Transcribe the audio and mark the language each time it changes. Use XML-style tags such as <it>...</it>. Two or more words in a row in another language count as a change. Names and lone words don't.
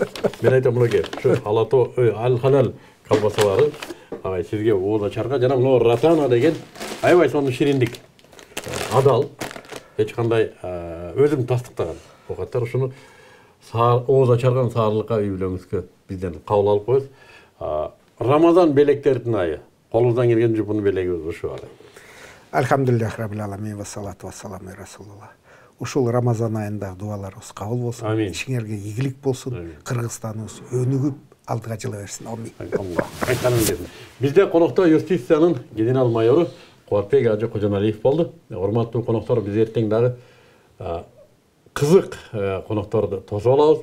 <ky>Мен айтам мынакей, ушу алато ал-халал колбасалары агай сизге ооз ачарга жана мына ратана деген аябай сонун шириндик. Адал эч кандай өзүм тастыктаган оокаттар, ушуну ооз ачарган саарлыкка үй бүлөңүзгө бизден кабыл алып коебуз. Рамазан белектердин айы. Колубуздан келген жупуну белегибиз ушу агай.</ky> <ar>الحمد لله رب العالمين والصلاة والسلام رسول الله.</ar> <ky>Ушул Рамазан айында дуаларыбыз кабыл болсун. Амин. Ишиңерге ийгилик болсун. Кыргызстаныбыз өнүгүп алдыга жыла берсин. Амин. Айтканыңыз келсин. Бизде конокто юстициянын генерал майору Кубатбек Ажы Кожоналиев болду. Урматтуу коноктор, биз эртең дагы кызык конокторду тосуп алабыз.</ky>